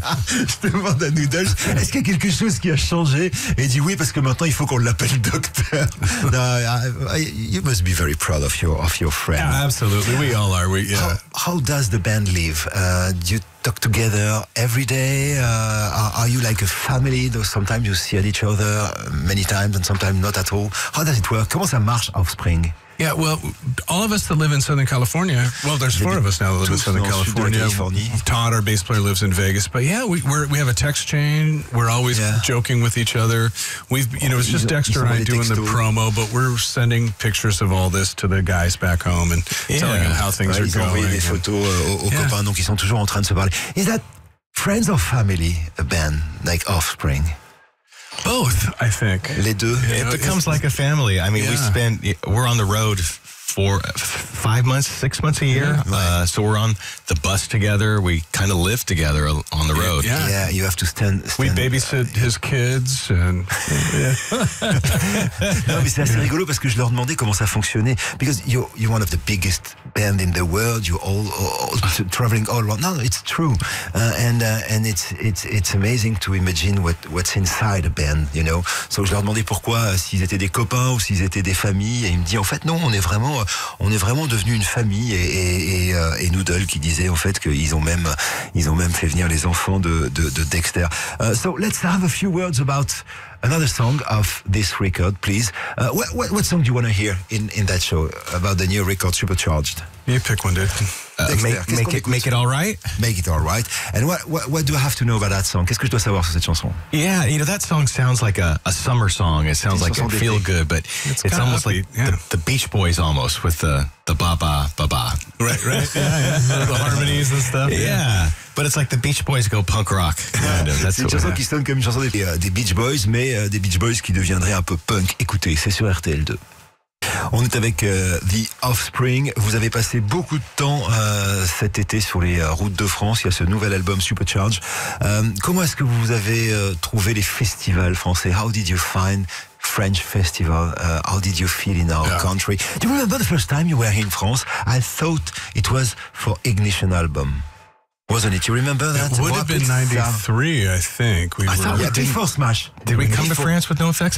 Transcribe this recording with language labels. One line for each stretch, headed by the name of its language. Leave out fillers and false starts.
French: Je demande à Noodles, est-ce qu'il y a quelque chose qui a changé? Et il dit oui, parce que maintenant il faut qu'on l'appelle docteur.
English: You must be very proud of your friend. Yeah, absolutely. We all are. How does the band live? Do you talk together every day? Are you like a family? Though sometimes you see each other many times and sometimes not at all. How does it work?
French: Comment ça marche,
English: Offspring? Yeah, well, all of us that live in Southern California, well, there's four of us now that live in Southern California. Todd, our bass player, lives in Vegas. But yeah, we have a text chain. We're always joking with each other. It's just Dexter and I doing the promo, but we're sending pictures of all this to the guys back home and telling them how things are
French: Ils ont envoyé
English: going.
French: des photos aux copains, donc ils sont toujours en train de se parler.
English: Is that friends or family, a band like Offspring? Both, I think.
French: Les deux.
English: It becomes like a family. I mean, we're on the road for 5 months, 6 months a year. So we're on the bus together. We kind of live together on the road. Yeah, you have to stand. We babysit his kids. And,
French: Non, mais c'est assez rigolo parce que je leur demandais comment ça fonctionnait.
English: Because you're one of the biggest band in the world. You're all traveling all around. No, it's true. And it's amazing to imagine what's inside a band, you know.
French: So je leur demandais pourquoi, s'ils étaient des copains ou s'ils étaient des familles. Et il me dit, en fait, non, on est vraiment devenus une famille. Et Noodle qui disait, en fait, qu'ils ont même fait venir les enfants de Dexter.
English: So let's have a few words about another song of this record, please. What song do you want to hear in that show about the new record, Supercharged? You pick one, dude. Make it all right. Make it all right. And what do I have to know about that song?
French: Qu'est-ce que je dois savoir sur cette chanson?
English: Yeah, that song sounds like a summer song. It sounds like it feel good, but it's almost like the Beach Boys almost with the ba ba ba ba. Right. Yeah. The harmonies and stuff. Yeah. But it's like the Beach Boys go punk rock. Kind of.
French: C'est une chanson qui sonne comme une chanson des Beach Boys, mais des Beach Boys qui deviendraient un peu punk. Écoutez, c'est sur RTL2. On est avec The Offspring. Vous avez passé beaucoup de temps cet été sur les routes de France. Il y a ce nouvel album Supercharged. Comment est-ce que vous avez trouvé les festivals français?
English: How did you find French festival? How did you feel in our country? Do you remember the first time you were here in France? I thought it was for Ignition album. Wasn't it? You remember that? It would have been 93, I think. Before Smash. Did we come to France with No Effects?